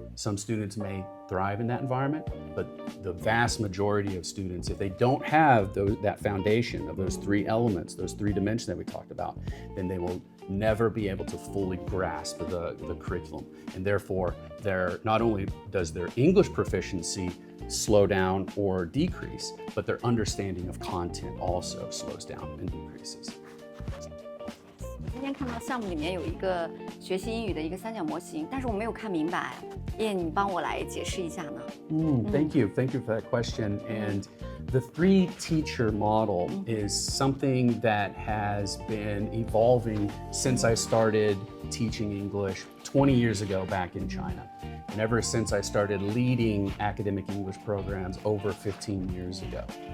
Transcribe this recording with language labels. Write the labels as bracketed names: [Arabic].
[English] Some students may thrive in that environment, but the vast majority of students, if they don't have that foundation of those three elements, those three dimensions that we talked about, then they will never be able to fully grasp the curriculum. And therefore, not only does their English proficiency slow down or decrease, but their understanding of content also slows down and decreases. [Chinese] 今天看到项目里面有一个学习英语的一个三角模型，但是我没有看明白，叶，你帮我来解释一下呢 [English] ？Thank you for that question. And the three-teacher model is something that has been evolving since I started teaching English 20 years ago back in China. And ever since I started leading academic English programs over 15 years ago.